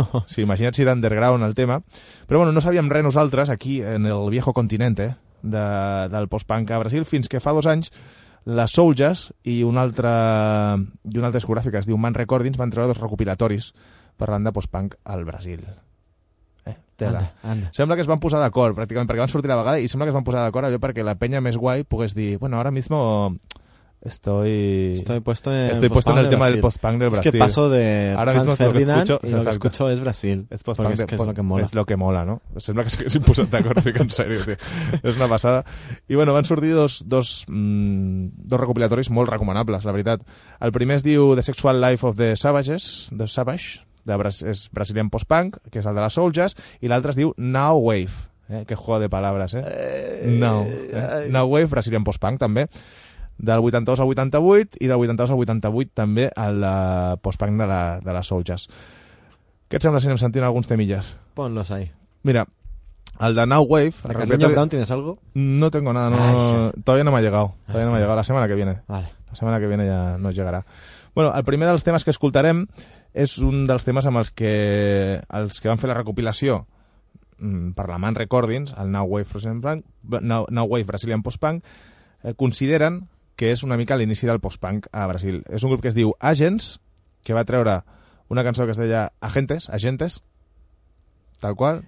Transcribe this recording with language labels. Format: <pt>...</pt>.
<ca>Sí, imagina't si era underground el tema. Però bueno, no sabíem res nosaltres aquí</ca> <es>en el viejo continente</es> <ca>del post-punk a Brasil fins que fa dos anys les Soulges i una altra discogràfica, es diu Man Recordings, van treure dos recopilatoris per banda post-punk al Brasil.</ca> <es>Anda.</es> <ca>Sembla que es van posar d'acord, pràcticament, perquè van sortir la vegada i sembla que es van posar d'acord allò perquè la penya més guai pogués dir, bueno, ara</ca> <es>mismo estoy puesto en el tema del post-punk del Brasil. Es que paso de ahora Franz Ferdinand lo que escucho es Brasil. Es post-punk, es lo que mola,</es> <ca>¿no? Sembla que s'hi posen d'acord, fico</ca> <es>en serio, tío.</es> <ca>És una passada. I bueno, van sortir dos recopilatoris molt recomanables, la veritat. El primer es diu The Sexual Life of the Savages, The Savage, és Brazilian post-punk, que és el de les Soulges, i l'altre es diu Now Wave,</ca> <es>que juego de palabras,</es> <ca>Now Wave, Brazilian post-punk, també, del 82 al 88, i del 82 al 88 també el post-punk de les Soulges. Què et sembla si anem sentint alguns temillas?</ca> <es>Ponlos ahí. Mira, el de Now Wave... ¿De Carlinhos Down tienes algo? No tengo nada, no, todavía no me ha llegado. Todavía no me ha llegado, la semana que viene. Vale. La semana que viene ya nos llegará.</es> <ca>Bueno, el primer dels temes que escoltarem és un dels temes amb els que van fer la recopilació per la Man Recordings, el Now Wave, per exemple, Now Wave Brazilian Post-Punk, consideren que és una mica l'inici del post-punk a Brasil. És un grup que es diu Agents, que va treure una cançó que es deia Agentes, tal qual.</ca>